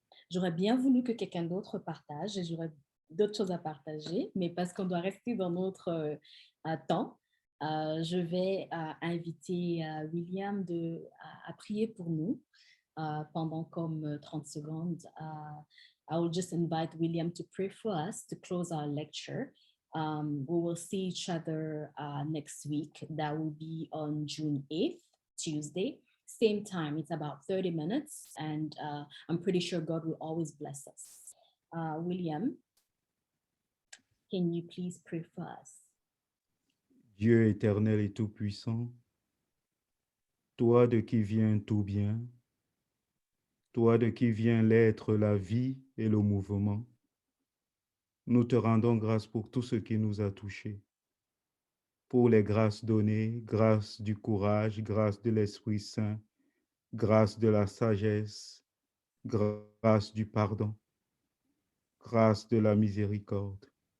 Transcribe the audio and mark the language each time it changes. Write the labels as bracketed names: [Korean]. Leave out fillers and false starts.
[French] J'aurais bien voulu que quelqu'un d'autre partage, et j'aurais d'autres choses à partager, mais parce qu'on doit rester dans notre temps, je vais inviter William à prier pour nous pendant comme 30 secondes. [English] I will just invite William to pray for us to close our lecture. We will see each other next week. That will be on June 8th, Tuesday. Same time, it's about 30 minutes, and I'm pretty sure God will always bless us. William, can you please pray for us? [French] Dieu éternel et tout-puissant, toi de qui vient tout bien, toi de qui vient l'être, la vie et le mouvement, nous te rendons grâce pour tout ce qui nous a touchés, pour les grâces données, grâce du courage, grâce de l'Esprit Saint, grâce de la sagesse, grâce du pardon, grâce de la miséricorde.